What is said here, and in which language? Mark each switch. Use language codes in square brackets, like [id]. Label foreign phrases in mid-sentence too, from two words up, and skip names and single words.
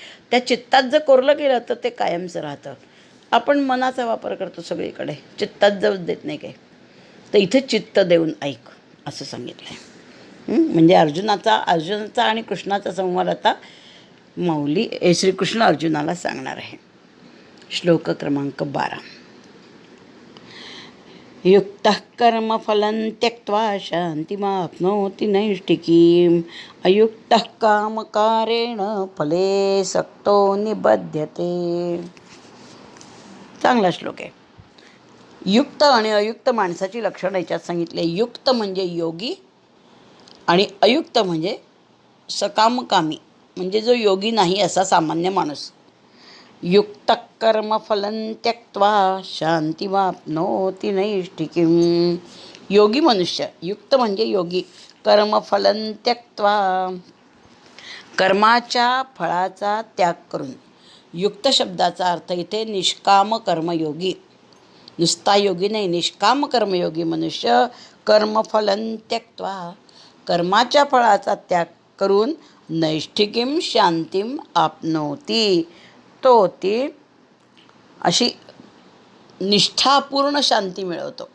[mr] त्या चित्तात जर कोरलं गेलं तर ते कायमचं राहतं. आपण मनाचा वापर करतो सगळीकडे, चित्तात जाऊच देत नाही काही. तर इथे चित्त देऊन ऐक असं सांगितलं आहे. म्हणजे अर्जुनाचा आणि कृष्णाचा संवाद आता माऊली श्रीकृष्ण अर्जुनाला सांगणार आहे. श्लोक क्रमांक 12. [sa] युक्तः कर्मफलं त्यक्त्वा शान्तिमाप्नोति नैष्ठिकीम् अयुक्तः कामकारेण फले सक्तो निबध्यते. [mr] चांगला श्लोक आहे. युक्त आणि अयुक्त माणसाची लक्षणं याच्यात सांगितले. युक्त म्हणजे योगी आणि अयुक्त म्हणजे सकामकामी, म्हणजे जो योगी नाही असा सामान्य माणूस. [sa] युक्त कर्मफलं त्यक्त्वा शांतिमाप्नोति नैष्ठिकीम्. [mr] योगी मनुष्य, युक्त म्हणजे योगी. [sa] कर्मफलं त्यक्त्वा, [mr] कर्माच्या फळाचा त्याग करून. युक्त शब्दाचा अर्थ इथे निष्काम कर्मयोगी, नुसता योगी नाही, निष्काम कर्मयोगी मनुष्य. [sa] कर्मफलं त्यक्त्वा, [mr] कर्माच्या फळाचा त्याग करून [sa] नैष्ठिकीम शांतीम आपनोती, [mr] तो ती अशी निष्ठापूर्ण शांती मिळवतो.